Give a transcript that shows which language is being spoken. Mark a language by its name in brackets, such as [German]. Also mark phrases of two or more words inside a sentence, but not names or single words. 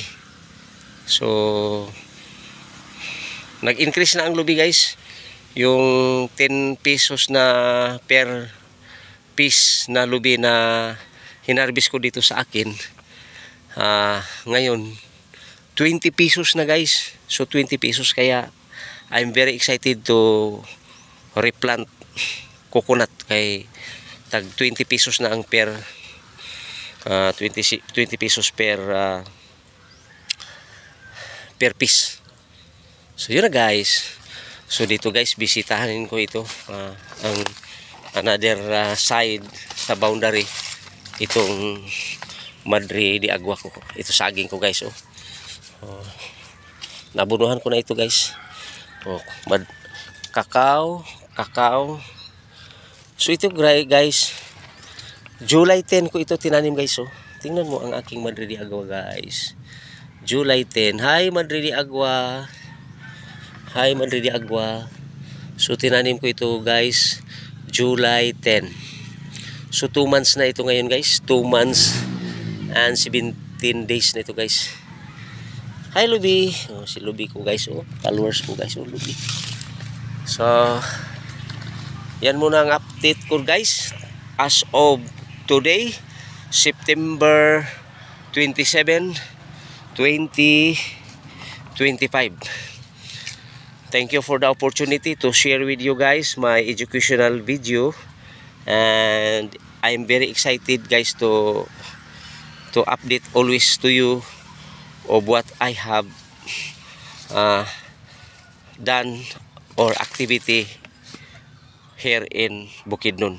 [Filipino] So nag-increase na ang lubi guys. Yung 10 pesos na [English] per piece [Filipino] na lubi na hinarbis ko dito sa akin, ngayon 20 pesos na guys. So 20 pesos, kaya [English] I'm very excited to replant coconut [Filipino] kay tag 20 pesos na ang [English] per 20 pesos per piece. [Filipino] So yun na guys. So dito guys, bisitahin ko ito, ang [English] another side [Filipino] sa boundary, itong Madre de Agua ko. Ito saging ko guys, oh. Nabunuhan ko na ito guys. Oh, kakao. So ito guys, July 10 ko ito tinanim guys, oh. Tingnan mo ang aking Madre de Agua guys. July 10. Hi Madre de Agua. Hi Madre de Agua. So tinanim ko ito guys July 10. So 2 months na ito ngayon guys. 2 [English] months and 17 days [Filipino] na ito guys. Hi Lubi. Oh, si Lubi ko guys, oh. Followers ko guys, oh, Lubi. So yan muna ang update ko guys [English] as of today, [Filipino] September 27, 2025. [English] Thank you for the opportunity to share with you guys my educational video, and I'm very excited guys to update always to you of what I have done or activity here in Bukidnon.